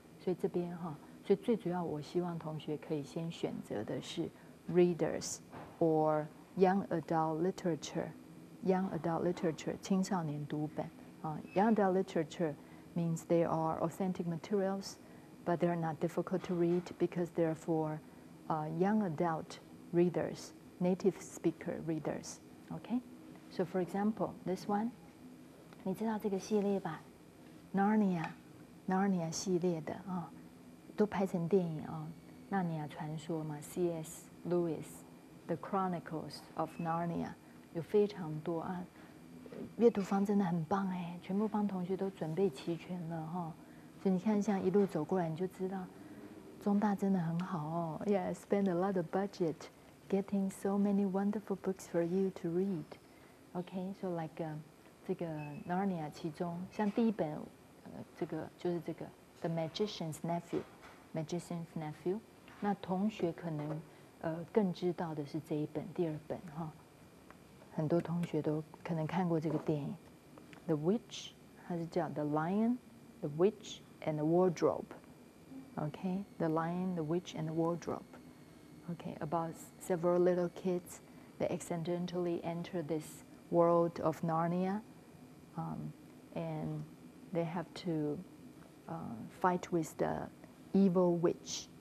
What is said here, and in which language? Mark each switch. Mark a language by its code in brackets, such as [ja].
[zh] 所以这边哈，所以最主要我希望同学可以先选择的是 [en] readers or young adult literature。Young adult literature [zh] 青少年读本啊 [en] ，Young adult literature means they are authentic materials, but they are not difficult to read because they're for young adult readers, native speaker readers. Okay, so for example, this one, [zh] 你知道这个系列吧 ？Narnia 系列的啊，都拍成电影啊，《纳尼亚传说》嘛 ，C.S. [en] Lewis，The Chronicles of Narnia。 [zh] 有非常多啊，阅读方真的很棒哎，全部帮同学都准备齐全了哈。所以你看，像一路走过来，你就知道中大真的很好哦。 [en] Yeah, spend a lot of budget getting so many wonderful books for you to read. Okay, so like [zh] 这个 Narnia 其中，像第一本这个就是这个 The Magician's Nephew，Magician's Nephew。那同学可能更知道的是这一本第二本哈。很多同学都可能看过这个电影，《The Witch》，它是叫《The Lion, the Witch and the Wardrobe》。 [en] Okay, The Lion, the Witch and the Wardrobe. Okay, about several little kids that accidentally enter this world of Narnia, and they have to fight with the evil witch.